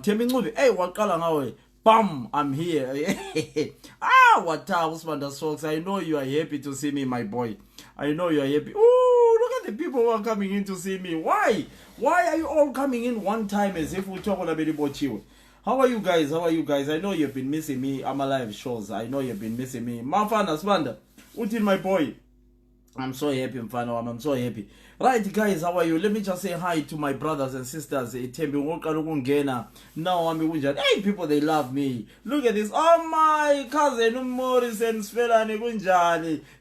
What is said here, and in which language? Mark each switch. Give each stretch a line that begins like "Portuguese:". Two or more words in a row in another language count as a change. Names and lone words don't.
English: Tell me, hey, what color? Bam! I'm here. What up, folks? I know you are happy to see me, my boy. I know you are happy. Oh, look at the people who are coming in to see me. Why? Why are you all coming in one time as if we talk about you? How are you guys? I know you've been missing me. I'm alive shows. I know you've been missing me. Mafana Spanda. Utin, my boy. I'm so happy, Mfano. I'm so happy. Right, guys, how are you? Let me just say hi to my brothers and sisters. Now hey, people, they love me. Look at this. Oh, my cousin Morrison Svelani Gunjani.